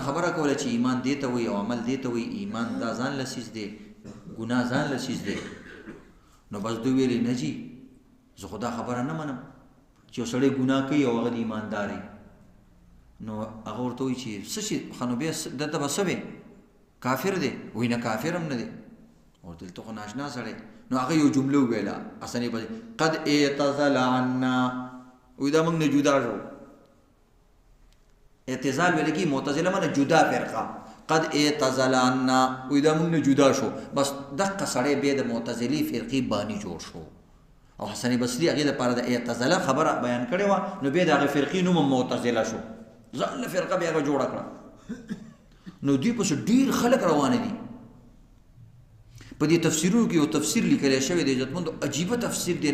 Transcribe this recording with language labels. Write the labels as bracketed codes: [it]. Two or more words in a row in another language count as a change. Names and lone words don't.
[ps] خبره کوله چې ایمان دې ته وایي او عمل دې ته وایي ایمان دا ځان له څیز دی ګناه ځان له څیز دی نو بس دوی ویلې نه جي زه خو دا خبره نه منم چې یو سړی ګناه کوي او هغه د ایماندار نو هغه ورته وایي چې څه شي ښه نو بیا دلته به څه وی کافر دی وایي نه کافر هم نه دی او دلته خو ناشنا سړی نو هغه یو جمله وویله حسن بصري [ar] قد اعتزل عنا [ps] وایي دا موږ نه جدا شو اعتزال ویل کېږي معتزله معنی جدا فرقه [ar] قد اعتزل عنا [ps] وایي دا موږ نه جدا شو بس دقه سړی بیا د معتزلي فرقې بانی جوړ شو او حسن بصري هغې دپاره د اعتزله خبره بیان کړې وه نو بیا د هغې فرقې نوم هم معتزله شو ځان له فرقه بیا هغه جوړه کړه نو دوی پسې ډېر خلک روانه دي په دې تفسیرونو کې یو تفسیر لیکلی شوی دی عزتمندو عجیبه تفسیر دی